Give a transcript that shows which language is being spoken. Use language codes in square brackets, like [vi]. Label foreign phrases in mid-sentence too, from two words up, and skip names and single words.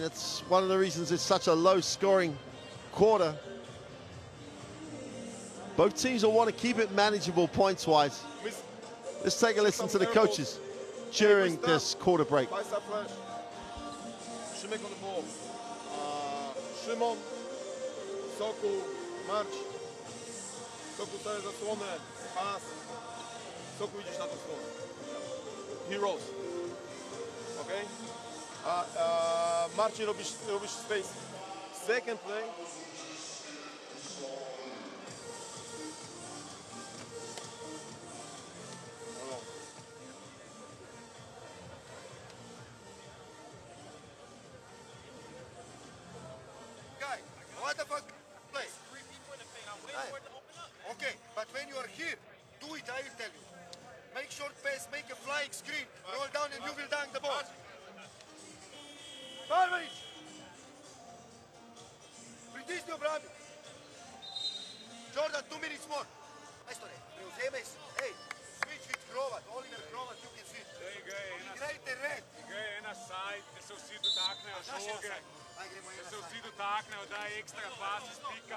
[en] It's one of the reasons it's such a low-scoring quarter. Both teams will want to keep it manageable points-wise. Let's take a listen to the coaches during this quarter break. Szymek on the ball. Szymon, Soku, Marcz. [pl] Soku staje zasłonę, pas. Soku idziesz na tę stronę. [en] Heroes. Ok? [pl] Marcin robisz space. [en] Second play. Guy, what the fuck play? Okay, but when you are here, do it, I will tell you. Make short pass, make a flying screen, roll down and you will dunk the ball. [hr] Barbarin! Pritisni obrani. [en] Jordan, 2 minutes more. [hr] Majstore, preuzeme se. [en] Hey, switch with Hrovat, Oliver Hrovat, you can switch. [sl] Igrajte red. Igraj ena side, gdje se vsi dotaknejo žoge. se u zidu takne, daje ekstra pas iz pika.